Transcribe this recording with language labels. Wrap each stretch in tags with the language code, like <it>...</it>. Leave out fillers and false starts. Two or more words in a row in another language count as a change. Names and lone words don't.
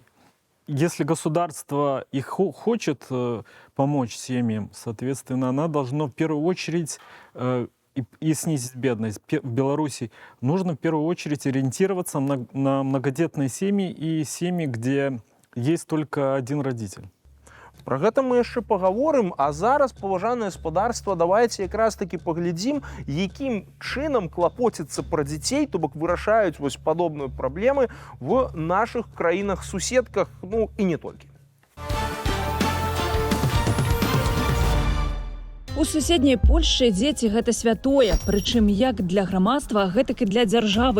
<ru>Если государство и хочет помочь семьям, соответственно, она должна в первую очередь и снизить бедность. В Беларуси нужно в первую очередь ориентироваться на многодетные семьи и семьи, где есть только один родитель.</ru> <be>Про гэта мы яшчэ пагаворым, а зараз, паважанае спадарства, давайте якраз таки паглядзім, якім чынам клапоціцца пра дзяцей, то бок вырашаюць вось падобныя праблемы в нашых краінах-суседках, ну і не толькі. У суседняй Польшчы дзеці гэта святое, прычым як для грамадства, гэтак і для дзяржавы.</be>